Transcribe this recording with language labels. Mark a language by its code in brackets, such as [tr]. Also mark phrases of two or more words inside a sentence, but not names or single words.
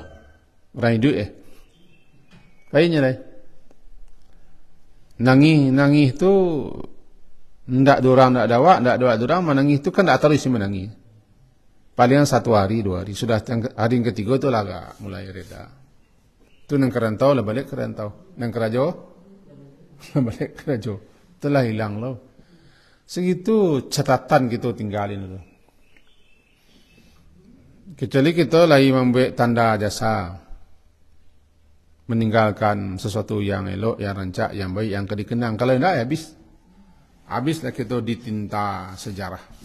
[min] Orang hidup Baiknya lah. Nangis tu tak ada orang, tak ada awak, tak ada orang. Menangis tu kan tak tahu isi menangis. Paling 1 hari, 2 hari. Sudah hari yang ketiga tu lah agak mulai reda. Tu nang kerantau lah balik kerantau. Nang kerajo balik kerajo. Itulah hilang lah. [id] Segitu catatan kita tinggalin tu. Kecuali kita lagi membuat tanda jasa, meninggalkan sesuatu yang elok, yang rancak, yang baik, yang dikenang. Kalau tidak, habis. Habislah kita ditinta sejarah.